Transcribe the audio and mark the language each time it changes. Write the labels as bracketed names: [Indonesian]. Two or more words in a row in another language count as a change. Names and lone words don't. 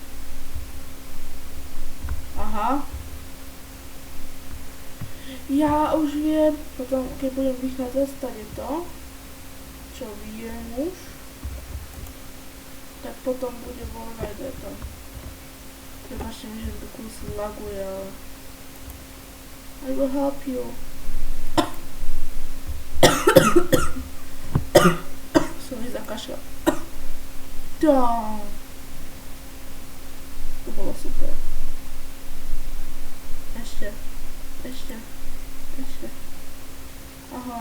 [Slovak] Aha. Ja už viem, potom keď budem vychádzať stade to, čo viem už, tak potom bude Wallrider tam. Prepačte mi, že to kus laguje, ale [English] I will help you. [Slovak] Som mi zakašľal. To bolo super. Ešte. Ahoj.